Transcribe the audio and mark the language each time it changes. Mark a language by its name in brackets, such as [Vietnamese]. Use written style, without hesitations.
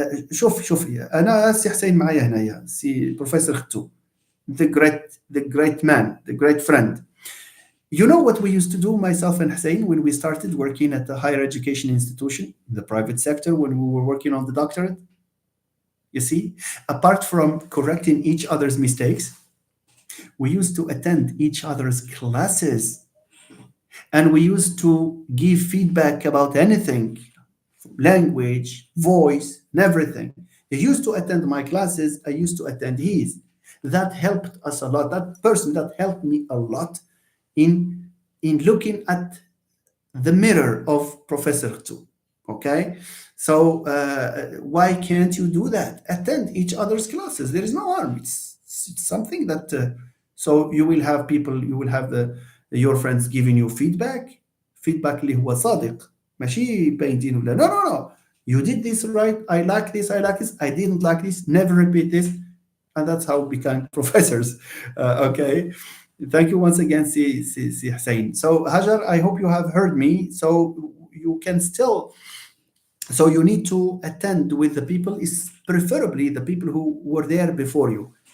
[Arabic] شوفي انا سي حسين معايا هنايا سي بروفيسور ختو, [English] the great man, the great friend. You know what we used to do, myself and Hussein, when we started working at the higher education institution, the private sector, when we were working on the doctorate? You see, apart from correcting each other's mistakes, we used to attend each other's classes, and we used to give feedback about anything, language, voice, and everything. He used to attend my classes, I used to attend his. That helped us a lot. That person that helped me a lot in looking at the mirror of Professor Tu. Okay, so why can't you do that? Attend each other's classes. There is no harm. It's something that so you will have people, you will have your friends giving you feedback. [Arabic] Feedback اللي هو صادق, ماشي باينتين ولا no. [English] You did this right. I like this. I like this. I didn't like this. Never repeat this. And that's how we become professors. Okay. Thank you once again, Si Hussein. So Hajar, I hope you have heard me. So you can still, so you need to attend with the people, is preferably the people who were there before you.